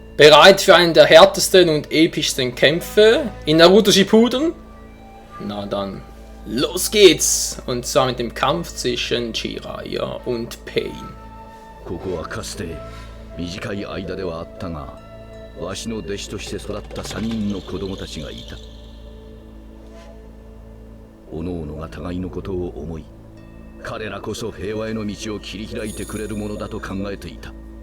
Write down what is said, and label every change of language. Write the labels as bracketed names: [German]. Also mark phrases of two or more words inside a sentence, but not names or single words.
[German] Bereit für einen der härtesten und epischsten Kämpfe in Naruto Shippuden? Na dann, los geht's! Und zwar mit dem Kampf zwischen Jiraiya und Pain. [Japanese] ここはかつて短い間ではあったが、わしの弟子として育った3人の子供たちがいた。おのおのが互いのことを思い、彼らこそ平和への道を切り開いてくれるものだと考えていた。